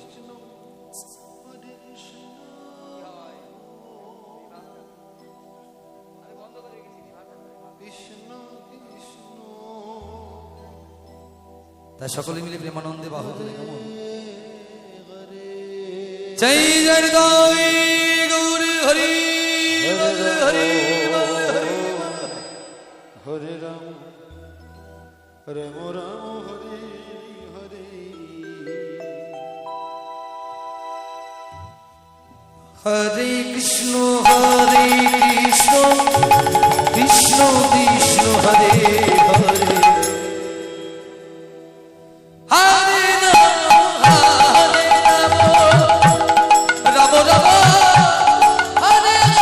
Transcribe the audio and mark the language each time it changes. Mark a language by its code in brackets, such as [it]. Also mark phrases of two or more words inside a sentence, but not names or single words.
[bn] তাই সকলে মিলে প্রেমানন্দে বাহু তুলে কেমন জয় জয় গৌরী গৌরী হরি হরি [sa] Hare Ram, Ram Ram, Hare Hare. হরে কৃষ্ণ কৃষ্ণ কৃষ্ণ হরে হরে, হরে রাম রাম রাম হরে